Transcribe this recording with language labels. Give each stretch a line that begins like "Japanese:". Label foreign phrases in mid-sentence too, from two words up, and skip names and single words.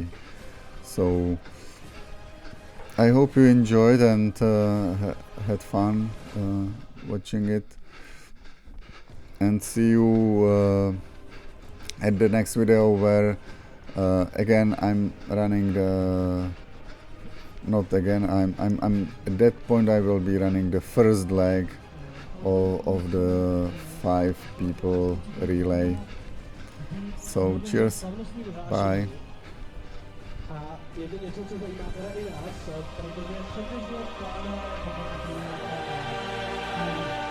English: So I hope you enjoyed and had fun watching it, and see you at the next video, where again I'm running the I'm at that point I will be running the first leg of the 5 people relay. So cheers, bye.
Czech: A je to něco, co zajímá teda i nás, protože předběžně plánujeme